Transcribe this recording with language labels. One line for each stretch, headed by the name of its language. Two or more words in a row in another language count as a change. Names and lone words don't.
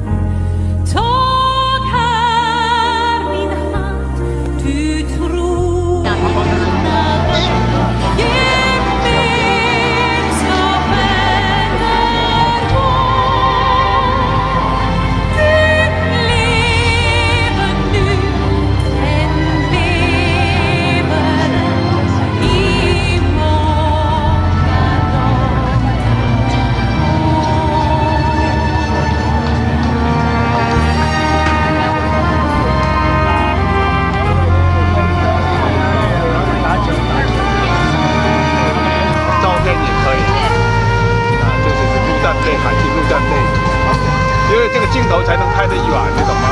Swedish: Tag här min hand, du tror gemenskapen är vår. Den lever nu, den lever i många
Chinese: 照片也可以这就是陆战队，海军陆战队，因为这个镜头才能拍得远，你懂吗？